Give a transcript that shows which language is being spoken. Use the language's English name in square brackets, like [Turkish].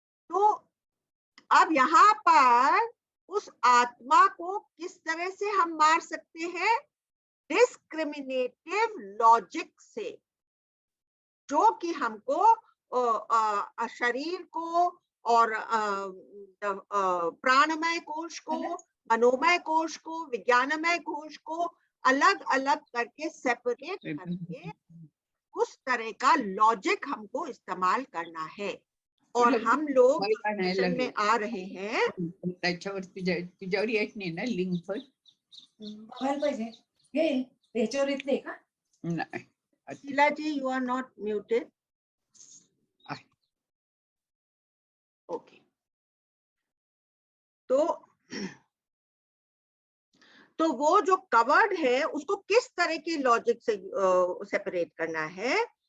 [Hindi] तो अब यहाँ पर उस आत्मा को किस तरह से हम मार सकते हैं, डिस्क्रिमिनेटिव लॉजिक से, जो कि हमको शरीर को और प्राणमय कोश को, मनोमय कोश को, विज्ञानमय कोश को अलग अलग करके सेपरेट करके उस तरह का लॉजिक हमको इस्तेमाल करना है। और हम लोग मिशन में आ रहे हैं। [Marathi] त्याच्यावर तुझ्यावर येत नाही ना लिंक पण बघायला पाहिजे हे त्याच्यावर येत नाही का? नाही. [English] Sheela ji, you are not muted. [Hindi] Okay, तो वो जो कवर्ड है उसको किस तरह की लॉजिक से सेपरेट करना है।